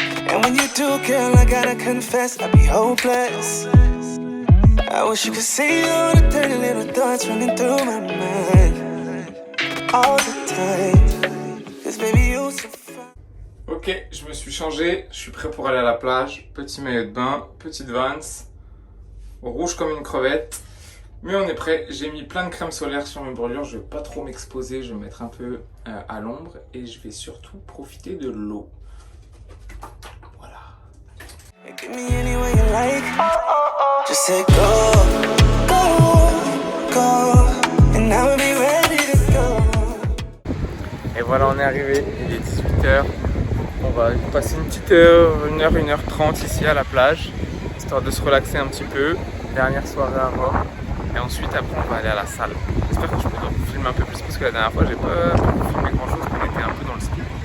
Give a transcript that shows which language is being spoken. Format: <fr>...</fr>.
<en>And when you do, girl, I gotta confess, I'd be hopeless. I wish you could see all the dirty little thoughts running through my mind all the time. 'Cause baby, you're so fun.</en> <fr>Ok, je me suis changé, je suis prêt pour aller à la plage. Petit maillot de bain, petite Vans, rouge comme une crevette. Mais on est prêt, j'ai mis plein de crème solaire sur mes brûlures, je vais pas trop m'exposer, je vais me mettre un peu à l'ombre et je vais surtout profiter de l'eau.</fr> <en>Give me any way you like. Just say go, go, go, and I will be ready to go.</en> <fr>Et voilà, on est arrivé, il est 18h. On va passer une petite heure, 1h30 ici à la plage, histoire de se relaxer un petit peu. Dernière soirée à Rome. Et ensuite, après, on va aller à la salle. J'espère que je pourrai vous filmer un peu plus parce que la dernière fois, j'ai pas filmé grand chose, on était un peu dans le ski.</fr>